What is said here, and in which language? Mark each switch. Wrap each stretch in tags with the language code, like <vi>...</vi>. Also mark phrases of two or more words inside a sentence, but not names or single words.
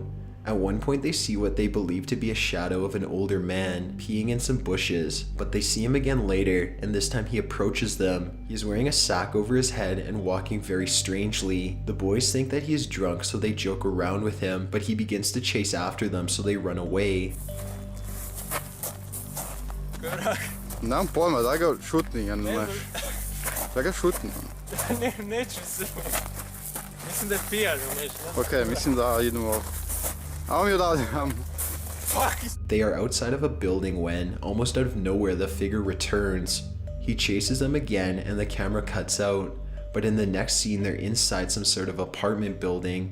<en>At one point they see what they believe to be a shadow of an older man peeing in some bushes, but they see him again later, and this time he approaches them. He is wearing a sack over his head and walking very strangely. The boys think that he is drunk, so they joke around with him, but he begins to chase after them, so they run away.</en> <hr>Nemam pojma, daj ga šutni, ja ne znaš. Daj ga šutni. Neću se. Mislim da je pijan, nešto. Okej, mislim da idemo. Ajmo mi odavde, ajmo.</hr> <en>They are outside of a building when, almost out of nowhere, the figure returns. He chases them again and the camera cuts out. But in the next scene, they're inside some sort of apartment building.</en>